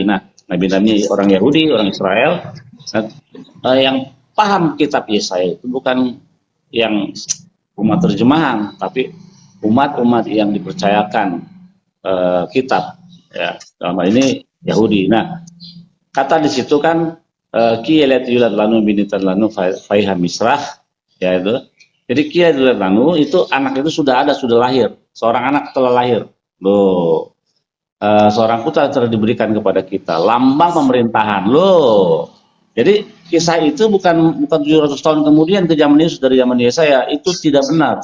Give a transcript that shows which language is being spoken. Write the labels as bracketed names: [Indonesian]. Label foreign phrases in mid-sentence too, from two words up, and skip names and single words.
[Indonesian] Nah, nabi-nabi orang Yahudi, orang Israel, yang paham kitab Yesaya itu bukan yang umat terjemahan, tapi umat-umat yang dipercayakan kitab, ya dalam hal ini Yahudi. Nah, kata di situ kan [Hebrew] כי ילד ילד לנו בן נתן לנו ותהי המשרה, [Indonesian] ya itu. Jadi [Hebrew] כי ילד ילד לנו [Indonesian] itu anak itu sudah lahir, seorang anak telah lahir. Loh, seorang putra telah diberikan kepada kita, lambang pemerintahan. Loh, jadi kisah itu bukan 700 tahun kemudian ke zaman Yesus dari zaman Yesaya, itu tidak benar.